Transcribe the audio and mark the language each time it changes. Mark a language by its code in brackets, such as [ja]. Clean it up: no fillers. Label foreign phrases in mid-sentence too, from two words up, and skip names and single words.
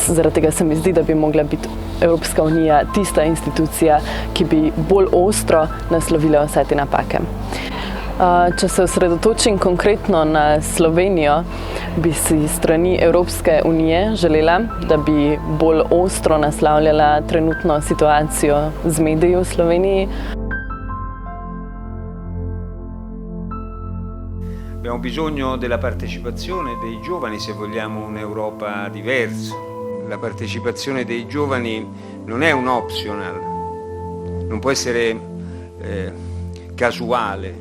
[sl] Zaradi tega se mi zdi, da bi mogla biti Evropska unija tista institucija, ki bi bolj ostro naslovila vse te napake. Če se osredotočim konkretno na Slovenijo, bi si strani Evropske unije želela, da bi bolj ostro naslavljala trenutno situacijo z mediji v Sloveniji. [it] Abbiamo bisogno della partecipazione dei giovani se vogliamo un'Europa diversa. La partecipazione dei giovani non è un optional, non può essere casuale.